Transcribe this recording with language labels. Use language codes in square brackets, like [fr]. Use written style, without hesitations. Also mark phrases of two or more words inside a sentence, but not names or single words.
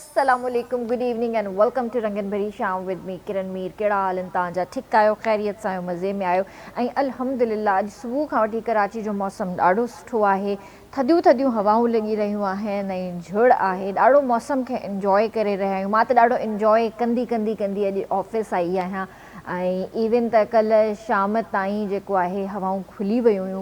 [en] Assalamualaikum, good evening and welcome to Rangan Bhari Sham with me Kiran Meer. [sd] कहिड़ा हाल आहिनि तव्हांजा? ठीकु आहियो, ख़ैरियत सां आहियो, मज़े में आहियो? ऐं अल्हम्दुलिल्लाह अॼु सुबुह खां वठी कराची जो मौसम ॾाढो सुठो आहे। थधियूं थधियूं हवाऊं लॻी रहियूं आहिनि ऐं झड़ आहे। ॾाढो मौसम खे इंजॉय करे रहिया आहियूं। मां त ॾाढो इंजॉय कंदी अॼु ऑफिस आई आहियां ऐं इवन त कल्ह शाम ताईं जेको आहे हवाऊं खुली वियूं हुयूं।